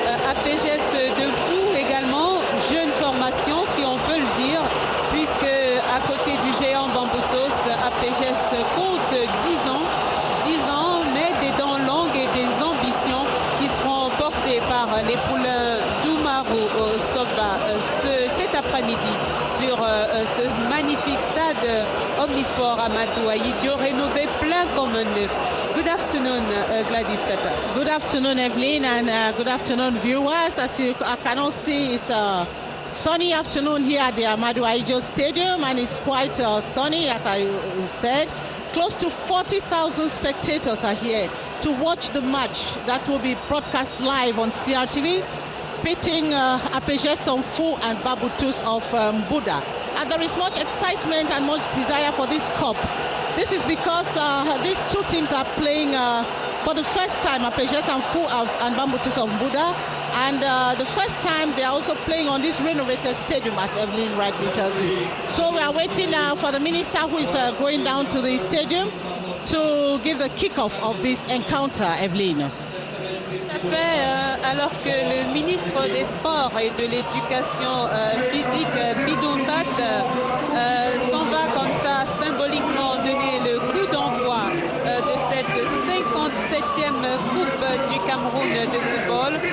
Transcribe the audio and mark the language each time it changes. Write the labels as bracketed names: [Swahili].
[French] APGS de Fou également, jeune formation si on peut le dire, puisque à côté du géant Bamboutos, APGS compte 10 ans, mais des dents longues et des ambitions qui seront portées par les poulains d'Oumarou Soba cet après-midi sur ce magnifique stade Omnisport Amadou Ahidjo, rénové plein comme un neuf. [English] Good afternoon, Gladys Tata. Good afternoon, Evelyn, and good afternoon, viewers. As you can all see, it's a sunny afternoon here at the Amadou Ahidjo Stadium, and it's quite sunny, as I said. Close to 40,000 spectators are here to watch the match that will be broadcast live on CRTV, pitting APGS Dunfou and Bamboutos of Buda. And there is much excitement and much desire for this cup. This is because these two teams are playing for the first time, APGS Dunfou and Bamboutos of Buda. And the first time they are also playing on this renovated stadium, as Evelyn rightly tells you. So we are waiting now for the minister who is going down to the stadium to give the kickoff of this encounter, Evelyn. [French] Tout à fait, alors que le ministre des Sports et de l'Éducation physique, Bidoun Bat, s'en va comme ça symboliquement donner le coup d'envoi de cette 57e Coupe du Cameroun de football.